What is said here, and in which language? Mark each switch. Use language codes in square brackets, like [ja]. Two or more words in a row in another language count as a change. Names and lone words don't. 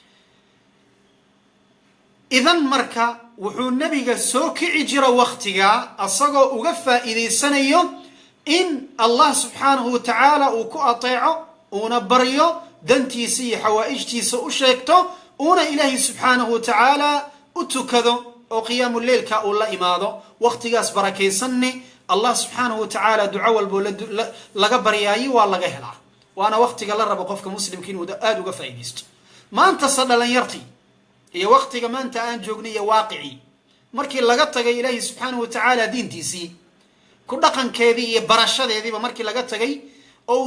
[so] idan marka wuxuu nabiga soo kici jira waqtiga asagoo uga faa'iideysanayo in Allah [ar] سبحانه وتعالى [so] uu ku ateeco una baryo dantiisa iyo xawaa'ijtiisa u sheegto una ilaahi [ar] سبحانه وتعالى [so] u tukado oo qiyaamul leelka uu la imaado waqtigaas barakeysanni Allah [ar] سبحانه وتعالى [so] du'a walbo laga baryaayi waa laga helaa waana waqtiga la rabo qofka muslimka inuu aad uga faa'iideysto maanta sadalan yarti iyo waqtiga maanta aan joogniyo waaqici markii laga tagay ilaahi [ar] سبحانه وتعالى [so] diintiisii ku dhaqankeedii iyo barashadeediiba markii laga tagay oo